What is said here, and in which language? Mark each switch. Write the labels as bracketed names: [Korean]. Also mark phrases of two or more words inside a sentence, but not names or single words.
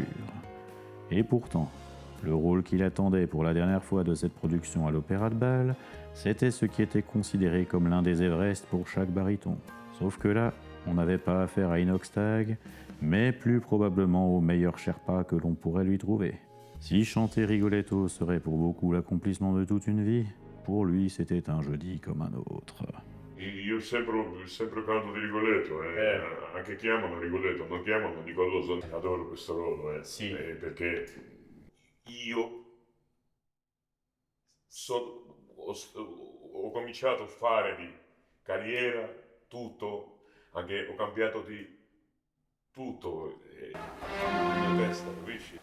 [French] Et pourtant, le rôle qu'il attendait pour la dernière fois de cette production à l'Opéra de Bâle, c'était ce qui était considéré comme l'un des Everest pour chaque baryton. Sauf que là, on n'avait pas affaire à Inoxtag, mais plus probablement au meilleur Sherpa que l'on pourrait lui trouver. Si chanter Rigoletto serait pour beaucoup l'accomplissement de toute une vie, pour lui c'était un jeudi comme un autre. [Italian] Io sempre canto di Rigoletto, anche chiamano Rigoletto, non chiamano Nicoloso. Adoro questo ruolo, Sì. Perché io ho cominciato a fare di carriera tutto, anche ho cambiato di tutto, la mia testa, capisci?